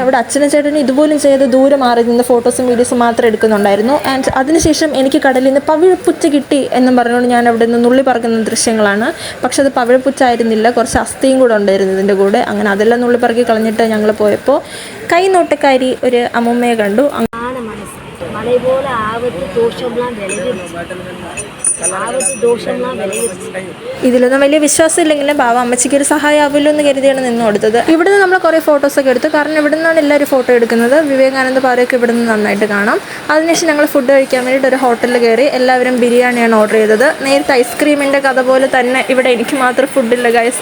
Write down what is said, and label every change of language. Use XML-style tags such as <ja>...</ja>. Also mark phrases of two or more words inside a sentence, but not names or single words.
<ml>അവിടെ അച്ഛനും ചേട്ടനും ഇതുപോലും ചെയ്ത് ദൂരെ മാറി നിന്ന് ഫോട്ടോസും വീഡിയോസും മാത്രം എടുക്കുന്നുണ്ടായിരുന്നു. ആൻഡ് അതിനുശേഷം എനിക്ക് കടലിൽ നിന്ന് പവിഴപ്പുച്ച കിട്ടി എന്നും പറഞ്ഞുകൊണ്ട് ഞാൻ അവിടെ നിന്ന് നുള്ളി പറക്കുന്ന ദൃശ്യങ്ങളാണ്. പക്ഷെ അത് പവിഴപ്പുച്ചായിരുന്നില്ല, കുറച്ച് അസ്ഥിയും കൂടെ ഉണ്ടായിരുന്നു ഇതിൻ്റെ കൂടെ. അങ്ങനെ അതെല്ലാം നുള്ളി പറക്കി കളഞ്ഞിട്ട് ഞങ്ങൾ പോയപ്പോൾ കൈ നോട്ടക്കാരി ഒരു അമ്മുമ്മയെ കണ്ടു.</ml> <ta>மலை போல ஆபத்து தோஷம்லாம் விளைவிச்சு ஆபத்து தோஷம்லாம் விளைவிச்சு</ta> <ml>ഇതിലൊന്നും വലിയ വിശ്വാസം ഇല്ലെങ്കിലും ബാബ അമ്മച്ചിക്ക് ഒരു സഹായമാവുമല്ലോ എന്ന് കരുതിയാണ് നിന്ന് കൊടുത്തത്. ഇവിടുന്ന് നമ്മൾ കുറേ ഫോട്ടോസൊക്കെ എടുത്തു. കാരണം ഇവിടെ നിന്നാണ് എല്ലാവരും ഫോട്ടോ എടുക്കുന്നത്. വിവേകാനന്ദ പാറയൊക്കെ ഇവിടെ നിന്ന് നന്നായിട്ട് കാണാം. അതിനുശേഷം ഞങ്ങൾ ഫുഡ് കഴിക്കാൻ വേണ്ടിയിട്ട് ഒരു ഹോട്ടലിൽ കയറി. എല്ലാവരും ബിരിയാണിയാണ് ഓർഡർ ചെയ്തത്. നേരത്തെ ഐസ്ക്രീമിൻ്റെ കഥ പോലെ തന്നെ ഇവിടെ എനിക്ക് മാത്രം ഫുഡില്ല ഗൈസ്.</ml>